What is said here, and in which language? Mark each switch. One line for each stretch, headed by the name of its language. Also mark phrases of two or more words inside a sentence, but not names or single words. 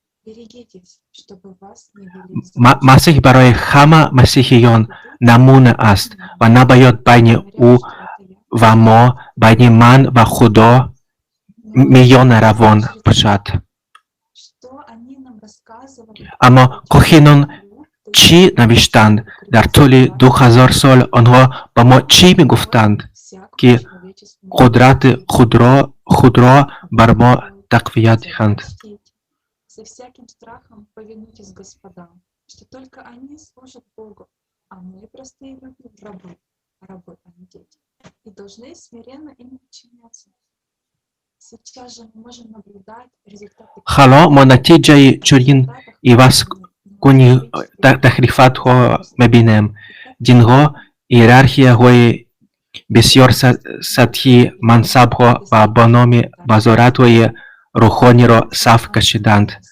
Tajik: Масиҳ барои ҳама масиҳиён намуна аст ва набояд байни ӯ ва мо, байни ман ва Худо миёна равон бошад. Аммо кохинон чӣ навиштанд? Дар тӯли 2000 сол онҳо ба мо чӣ мегуфтанд? Ки қудрати худро бар мо тақвият диҳанд.
Russian: Со всяким страхом повинуйтесь господам, что только они служат Богу, а мы простые люди, рабы, а не дети, и должны смиренно им подчиняться. Сейчас же мы можем наблюдать результаты.
Tajik: Ҳало мо натиҷаи чунин ивазкуни тахрифатҳо мебинем. Динҳо иерархияҳои бисёр сатҳи мансабҳо ва бо номи вазоратҳои рӯҳониро саф кашиданд.